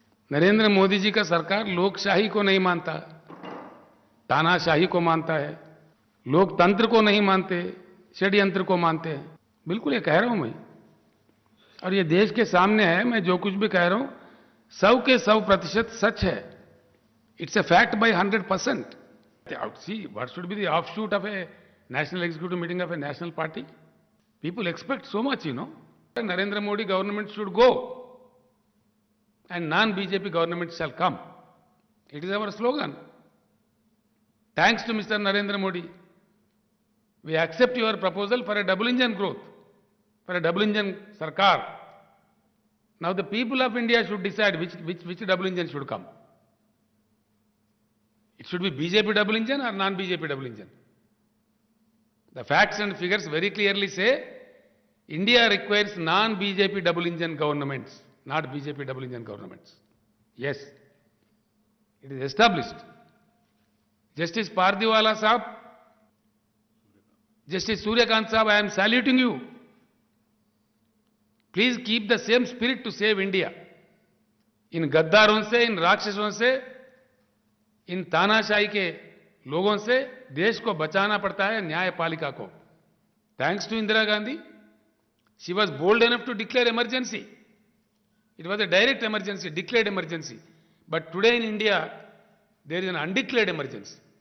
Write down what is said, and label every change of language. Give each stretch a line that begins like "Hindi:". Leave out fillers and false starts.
Hindi: नरेंद्र मोदी जी का सरकार लोकशाही को नहीं मानता, तानाशाही को मानता है, लोकतंत्र को नहीं मानते, षड्यंत्र को मानते हैं। बिल्कुल ये कह रहा हूं मैं, और ये देश के सामने है। मैं जो कुछ भी कह रहा हूं 100 के 100% सच है।
English: It's a fact by 100%। See what should be the offshoot of a national executive meeting of a national party? People expect so much, Narendra Modi government should go and non-BJP government shall come. It is our slogan. Thanks to Mr. Narendra Modi, we accept your proposal for a double engine growth, for a double engine sarkar. Now the people of India should decide which double engine should come. It should be BJP double engine or non-BJP double engine. The facts and figures very clearly say India requires non-BJP double engine governments, not BJP double engine governments. Yes, it is established. Justice Pardiwala Sahab, Justice Suryakant Sahab, I am saluting you. Please keep the same spirit to save India.
Hindi: इन गद्दारों से, इन राक्षसों से, इन तानाशाही के लोगों से देश को बचाना पड़ता है, न्यायपालिका को।
English: Thanks to Indira Gandhi, she was bold enough to declare emergency. It was a direct emergency, declared emergency. But today in India there is an undeclared emergency.